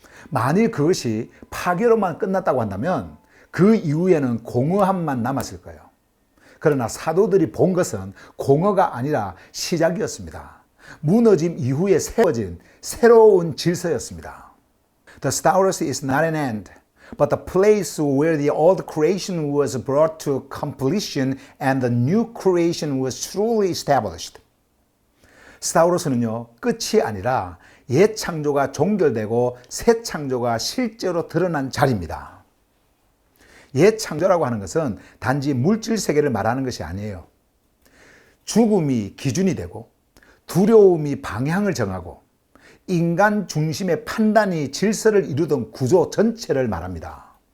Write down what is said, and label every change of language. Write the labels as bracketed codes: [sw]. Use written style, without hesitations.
[ko] 만일 그것이 파괴로만 끝났다고 한다면 그 이후에는 공허함만 남았을 거예요. 그러나 사도들이 본 것은 공허가 아니라 시작이었습니다. 무너짐 이후에 세워진 새로운 질서였습니다. [en] The Stauros is not an end, but the place where the old creation was brought to completion and the new creation was truly established. [ko] 스타우로스는요, 끝이 아니라 옛 창조가 종결되고 새 창조가 실제로 드러난 자리입니다. 옛 창조라고 하는 것은 단지 물질 세계를 말하는 것이 아니에요. 죽음이 기준이 되고 두려움이 방향을 정하고 인간 중심의 판단이 질서를 이루던 구조 전체를 말합니다.